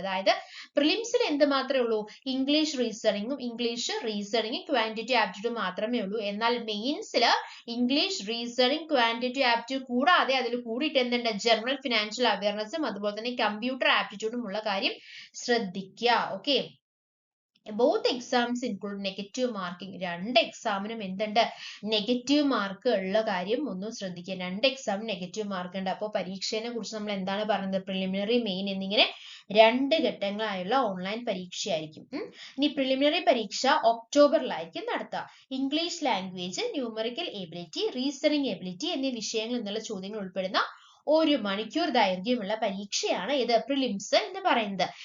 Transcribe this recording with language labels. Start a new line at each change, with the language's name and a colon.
Malayalam: അതായത് പ്രിലിംസിൽ എന്ത് മാത്രമേ ഉള്ളൂ, ഇംഗ്ലീഷ് റീസണിംഗും ക്വാണ്ടിറ്റി ആപ്റ്റിറ്റ്യൂഡ് മാത്രമേ ഉള്ളൂ. എന്നാൽ മെയിൻസിൽ ഇംഗ്ലീഷ്, റീസണിംഗ്, ക്വാണ്ടിറ്റി ആപ്റ്റിറ്റ്യൂഡ് കൂടാതെ അതിൽ കൂടിയിട്ട് എന്തുണ്ട്, ജനറൽ ഫിനാൻഷ്യൽ അവയർനെസ്സും അതുപോലെ തന്നെ കമ്പ്യൂട്ടർ ആപ്റ്റിറ്റ്യൂഡും ഉള്ള കാര്യം ശ്രദ്ധിക്കുക. Okay,
English: both exams include negative marking.
Malayalam: 2 എക്സാമിനും എന്തുണ്ട്, നെഗറ്റീവ് മാർക്ക് ഉള്ള കാര്യം ഒന്ന് ശ്രദ്ധിക്കുക. 2 എക്സാം നെഗറ്റീവ് മാർക്ക് ഉണ്ട്. അപ്പോൾ പരീക്ഷയെ കുറിച്ച് നമ്മൾ എന്താണ് പറയുന്നത്, പ്രിലിമിനറി, മെയിൻ എന്നിങ്ങനെ 2 ഘട്ടങ്ങളായുള്ള ഓൺലൈൻ പരീക്ഷയായിരിക്കും. ഇനി പ്രിലിമിനറി പരീക്ഷ ഒക്ടോബറിലായിരിക്കും നടത്തുക. English language, numerical ability, reasoning ability എന്നീ വിഷയങ്ങൾ എന്നുള്ള ചോദ്യങ്ങൾ ഉൾപ്പെടുന്ന 1 മണിക്കൂർ ദൈർഘ്യമുള്ള പരീക്ഷയാണ് ഇത് പ്രിലിംസ് എന്ന് പറയുന്നത്.